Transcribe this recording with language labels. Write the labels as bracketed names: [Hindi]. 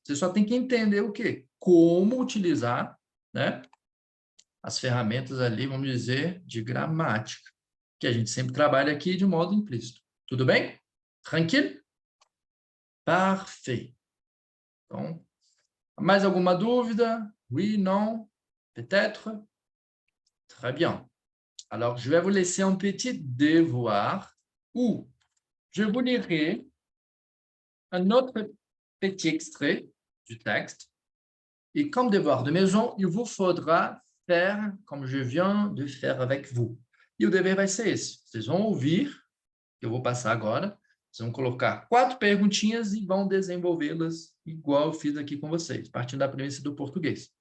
[Portuguese] Você só tem que entender o quê? Como utilizar, né, as ferramentas ali, vamos dizer, de gramática, que a gente sempre trabalha aqui de modo implícito. Tudo bem? Tranquilo? Parfait. Então, mais alguma dúvida? [French] Oui, non? Peut-être? Très bien. Alors, je vais vous laisser un petit devoir où je vous lirai un autre petit extrait du texte. Et comme devoir de maison, il vous faudra faire comme je viens de faire avec vous. [Portuguese] E o dever vai ser esse. Vocês vão ouvir, que eu vou passar agora. Vocês vão colocar 4 perguntinhas e vão desenvolvê-las igual eu fiz aqui com vocês, partindo da premissa do português.